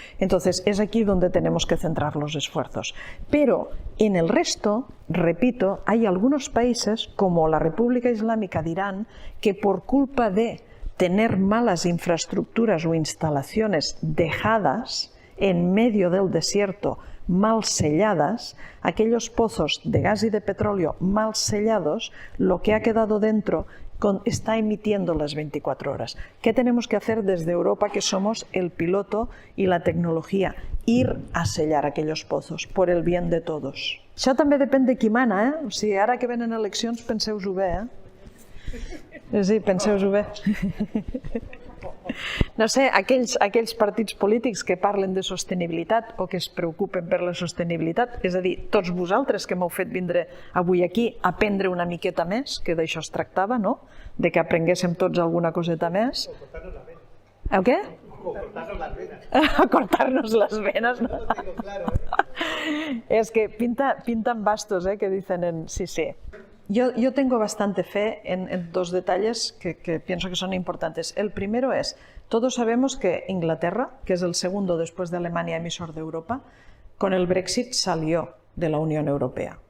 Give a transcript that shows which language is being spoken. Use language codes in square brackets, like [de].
[es] Entonces es aquí donde tenemos que centrar los esfuerzos. Pero en el resto, repito, hay algunos países como la República Islámica de Irán que por culpa de tener malas infraestructuras o instalaciones dejadas en medio del desierto, mal selladas, aquellos pozos de gas y de petróleo mal sellados, lo que ha quedado dentro está emitiendo las 24 horas. ¿Qué tenemos que hacer desde Europa, que somos el piloto y la tecnología? Ir a sellar aquellos pozos, por el bien de todos. [ca] Això també depèn de qui mana, O sigui, ara que venen eleccions, penseu-ho bé, Sí, penseu-ho bé. No sé, aquells partits polítics que parlen de sostenibilitat o que es preocupen per la sostenibilitat, és a dir, tots vosaltres que m'heu fet vindre avui aquí a aprendre una miqueta més, que d'això es tractava, no? De que aprenguéssim tots alguna coseta més. El què? [es] A cortarnos las venas, ¿no? Es que pintan bastos, que dicen en sí. Yo tengo bastante fe en 2 detalles que pienso que son importantes. El primero es, todos sabemos que Inglaterra, que es el segundo después de Alemania emisor de Europa, con el Brexit salió de la Unión Europea.